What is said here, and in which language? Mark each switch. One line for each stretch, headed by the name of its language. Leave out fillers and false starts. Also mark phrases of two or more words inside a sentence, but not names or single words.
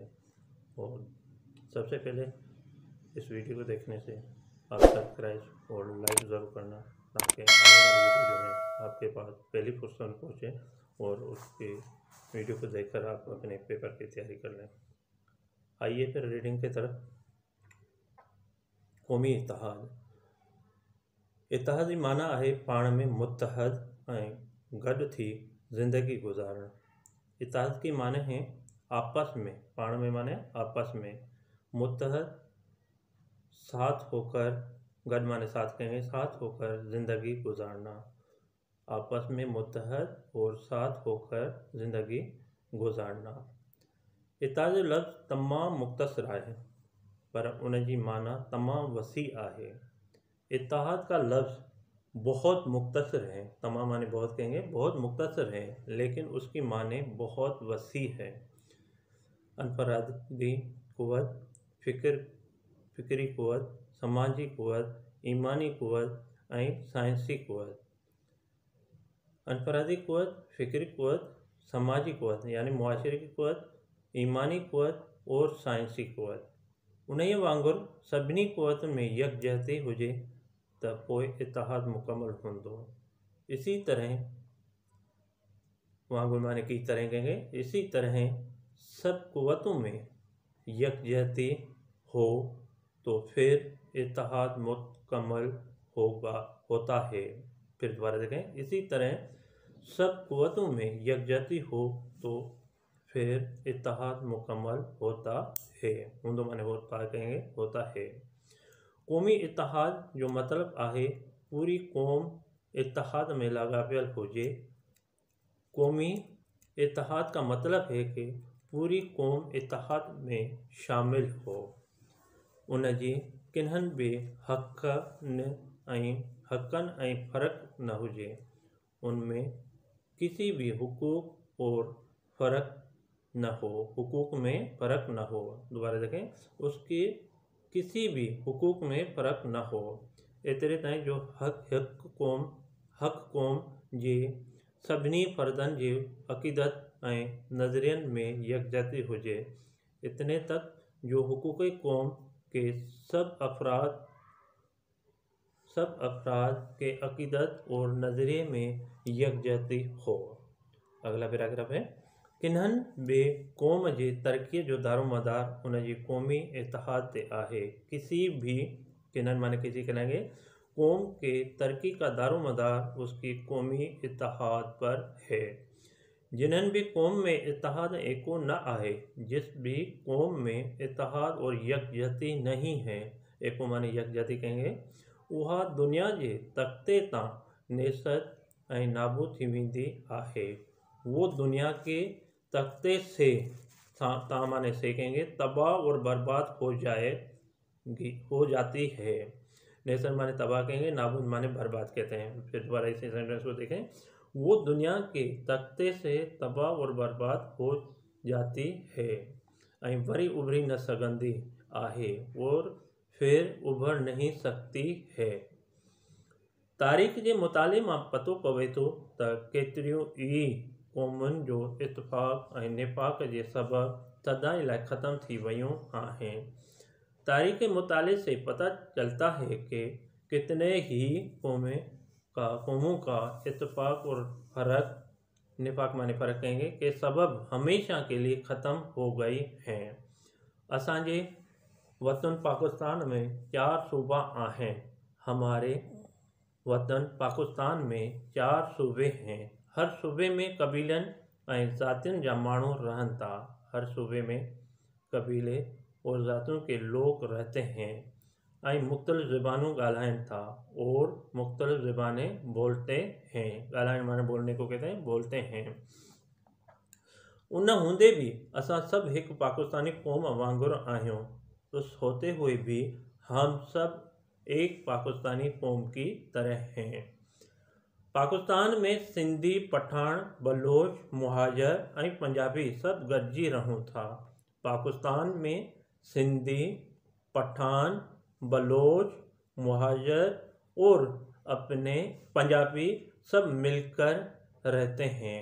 Urdu: اور سب سے پہلے اس ویڈیو کو دیکھنے سے آپ سبسکرائب اور لائک ضرور کرنا، تاکہ آنے والی ویڈیو جو ہے آپ کے پاس پہلی فرصت میں پہنچے اور اس کے ویڈیو کو دیکھ کر آپ اپنے پیپر کی تیاری کر لیں. آئیے پھر ریڈنگ کی طرف۔ قومی اتحاد.
Sindhi: इत्तेहाद जी माना आहे पाण में मुत्तहद ऐं गॾु थी ज़िंदगी गुज़ारणु।
Urdu: اتحاد کی معنی ہیں آپس میں، پاڻ میں معنی آپس میں، متحد ساتھ ہو کر، گڏ معنی ساتھ کہیں گے، ساتھ ہو کر زندگی گزارنا. آپس میں متحد اور ساتھ ہو کر زندگی گزارنا.
Sindhi: इत्तेहाद जो लफ़्ज़ तमामु मुख़्तसर आहे, पर उन जी माना तमामु वसी आहे।
Urdu: اتحاد کا لفظ بہت مختصر ہے، تمام معنی بہت کہیں گے، بہت مختصر ہے، لیکن اس کی معنی بہت وسیع ہے.
Sindhi: अनफरादी क़ुव्वत, फ़िक्री क़ुव्वत, समाजी क़ुव्वत, ईमानी क़ुव्वत ऐं साइंसी क़ुव्वत।
Urdu: انفرادی قوت، فکری قوت، سماجی قوت یعنی معاشرے کی قوت، ایمانی قوت اور سائنسی قوت.
Sindhi: उन्हीअ वांगुरु सभिनी क़ुव्वतुनि में यकजहती हुजे त पोइ इत्तेहाद मुकम्मल हूंदो।
Urdu: اسی طرح وانگر معنی کی طرح کہیں گے، اسی طرح سب قوتوں میں یکجہتی ہو تو پھر اتحاد مکمل ہوتا ہے. پھر دوبارہ دیکھیں، اسی طرح سب قوتوں میں یکجہتی ہو تو پھر اتحاد مکمل ہوتا ہے. هوندو معنی ہوتا کہیں گے، ہوتا ہے.
Sindhi: कौमी इत्तेहाद जो मतलब आहे पूरी क़ौम इत्तेहाद में लाॻापियल हुजे।
Urdu: قومی اتحاد کا مطلب ہے کہ پوری قوم اتحاد میں شامل ہو.
Sindhi: उन जी किन्हनि बि हक़नि ऐं फ़र्क़ु न हुजे।
Urdu: ان میں کسی بھی حقوق اور فرق نہ ہو، حقوق میں فرق نہ ہو. دوبارہ دیکھیں، اس کے کسی بھی حقوق میں فرق نہ ہو.
Sindhi: एतिरे ताईं जो हक़ क़ौम जे सभिनी फ़र्दनि जे अक़ीदत ऐं नज़रियनि में यकजहती हुजे।
Urdu: اتنے تک جو حقوق قوم کے سب افراد کے عقیدت اور نظریے میں یکجہتی ہو. اگلا پیراگراف ہے,
Sindhi: किन्हनि बि क़ौम जे तरक़ीअ जो दारोमदार उन जी क़ौमी इत्तेहाद ते आहे।
Urdu: کسی بھی، کنهن معنی کسی کہیں گے، قوم کے ترقی کا دارومدار اس کی قومی اتحاد پر ہے.
Sindhi: जिन्हनि भी क़ौम में इत्तेहाद एको न आहे,
Urdu: جس بھی قوم میں اتحاد اور یکجہتی نہیں ہے، ایکو معنی یکجہتی کہیں گے,
Sindhi: उहा दुनिया जे तख़्ते तां नेस्त ऐं नाबूद थी वेंदी आहे।
Urdu: وہ دنیا کے تختے سے، تاں معنی سے کہیں گے، تباہ اور برباد ہو جاتی ہے. نیست معنی تباہ کہیں گے، نابود معنی برباد کہتے ہیں. پھر دوبارہ اسی سینٹنس کو دیکھیں، وہ دنیا کے تختے سے تباہ اور برباد ہو جاتی ہے
Sindhi: ऐं वरी उभरी न सघंदी आहे
Urdu: اور پھر ابھر نہیں سکتی ہے.
Sindhi: तारीख़ जे मुताले मां पतो पवे थो त केतिरियूं ई क़ौमुनि जो इत्तिफ़ाक़ ऐं निफ़ाक़ जे सबबि सदाईं लाइ ख़त्म थी वयूं आहिनि।
Urdu: تاریخ کے مطالعے سے پتا چلتا ہے کہ کتنے ہی قوموں کا اتفاق اور فرق، نفاق معنی فرق کہیں گے، کے سبب ہمیشہ کے لیے ختم ہو گئی ہیں.
Sindhi: असांजे वतन पाकिस्तान में 4 सूबा आहिनि।
Urdu: ہمارے وطن پاکستان میں 4 صوبے ہیں.
Sindhi: हर सूबे में कबीलनि ऐं ज़ातियुनि जा माण्हू रहनि था।
Urdu: ہر صوبے میں قبیلے اور ذاتیوں کے لوگ رہتے ہیں
Sindhi: ऐं मुख़्तलिफ़ ज़बानूं ॻाल्हाइनि था
Urdu: اور مختلف زبانیں بولتے ہیں. ڳالهائڻ معنی بولنے کو کہتے ہیں، بولتے ہیں.
Sindhi: उन हूंदे भी असां सब एक पाकिस्तानी क़ौम वांगुरु आहियूं।
Urdu: اس ہوتے ہوئے بھی ہم سب ایک پاکستانی قوم کی طرح ہیں.
Sindhi: पाकिस्तान में सिंधी, पठान, बलोच, मुहाजिर ऐं पंजाबी सब गॾिजी रहूं था।
Urdu: پاکستان میں سندھی، پٹھان، بلوچ، مہاجر اور اپنے پنجابی سب مل کر رہتے ہیں.